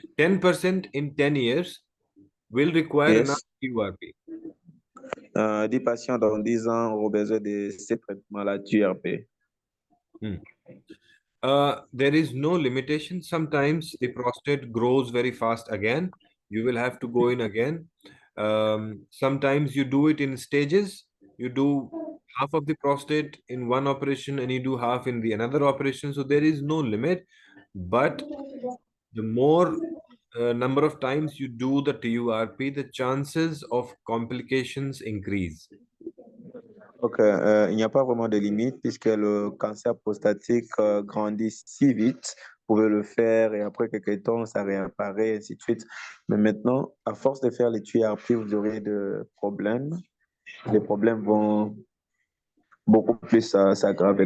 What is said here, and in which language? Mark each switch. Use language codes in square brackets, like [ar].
[en] 10% in 10 years will require another Yes. TURP. [fr] 10 patients dans 10 ans auront besoin de ces traitements-là, TURP. [en] There is no limitation. Sometimes the prostate grows very fast again. You will have to go in again. Sometimes you do it in stages. You do half of the prostate in one operation and you do half in the another operation. So there is no limit. But the more number of times you do the TURP, the chances of complications increase. [fr] Ok, il n'y a pas vraiment de limite puisque le cancer prostatique grandit si vite. Vous pouvez le faire et après quelques temps, ça réapparaît, et ainsi de suite. Mais maintenant, à force de faire les TURP, vous aurez des problèmes. Les problèmes vont beaucoup plus s'aggraver.